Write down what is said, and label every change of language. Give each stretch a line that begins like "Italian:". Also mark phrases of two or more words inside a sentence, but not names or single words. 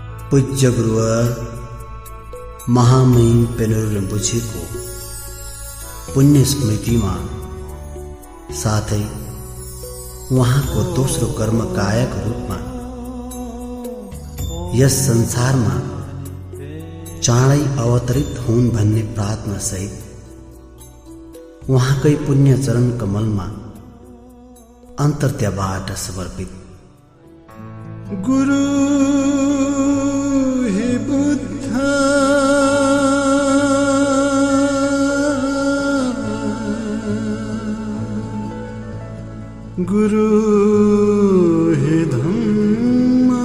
Nepali: पूज्य गुरुवर महामहिम पेनुर रिम्पोछेको पुण्य स्मृतिमा साथै उहाँको दोस्रो कर्मकायक रूपमा यस संसारमा चाँडै अवतरित हुन् भन्ने प्रार्थना सहित उहाँकै पुण्य चरण कमलमा अन्तर्त्यबाट समर्पित
Pali: गुरु हि बुद्ध गुरु हि धम्म